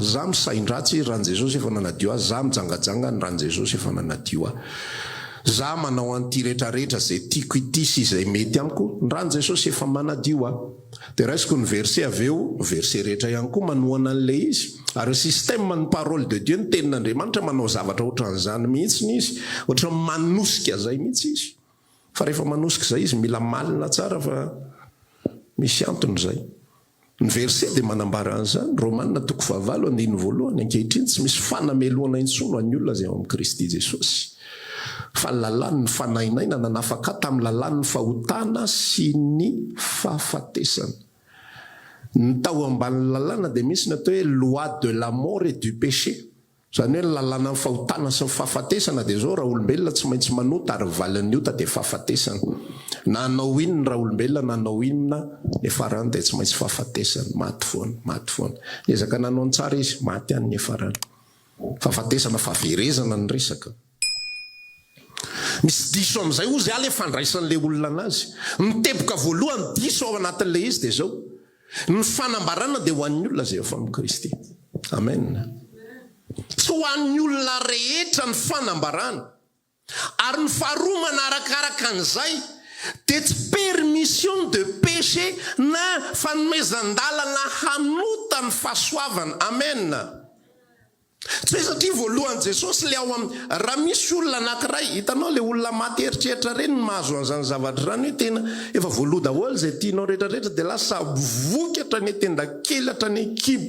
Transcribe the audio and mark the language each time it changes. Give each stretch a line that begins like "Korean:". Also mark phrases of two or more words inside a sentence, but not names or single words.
Malagasy: Za misain-dratsy rano Jesosy efa nanadio aho. Za mijangajanga ny rano Jesosy efa nanadio aho. Za manao an'ity rehetrarehetra zay tiako ity sy izay mety amiko, ny rano Jesosy efa manadio aho. Dia raisiko ny verset aveo, verset rehetra ihany koa manohana an'le izy. Ary système ny
French: parole de Dieu
Malagasy: ny tenin'Andriamanitra manao zavatra ohatran'izany mihitsy ny izy, ohatra manosika zay mihitsy izy. Fa rehefa manosika zay izy mila malina tsara fa misy antony zay. Ny verset dia manambara an'izany, Romanina 9:1 ankehitriny tsy misy fanameloana intsony any olona zay ao amin'ny Kristy Jesosy. Fa lalàny ny fanainaina nanafaka tamin'ny lalàny ny fahotana sy ny fahafatesana. Ny tao ambanin'ny lalàna dia misy ny atao hoe
French: loi de la mort et du péché.
Malagasy: Zany hoe lalàna ny fahotana sy ny fahafatesana dia zao raha olombelona tsy maintsy manota ary valin'ny ota dia fahafatesana. Na anao inona raha olombelona na anao inona efa rany dia tsy maintsy fahafatesana. Maty foana. Ezaka nanao ny tsara izy, maty any efa rany. Fahafatesana fahaverezana ny resaka. Misy diso amin'izay ozy ale fandraisan'le olona anazy. Miteboka voalohany diso ao anatin'le izy dia zao. Ny fanambarana dia ho an'ny olona zay efa amin'ny Kristy. Amen. Tsy ho an'ny olona rehetra ny fanambarana. Ary ny faharoa manarakaraka an'izay dia tsy
French: permission de péché
Malagasy: na fanomezan-dalana hanota ny fahasoavana. Amen. Tsy hoe satria voalohany Jesosy le ao raha misy olona anankiray, hitanao le olona maty eritreritra reny ny mahazo an'izany zavatra zany hoe tena efa voaloha daholo zay tianao rehetrarehetra dia lasa vokatra ny tenda-kely hatrany kibo.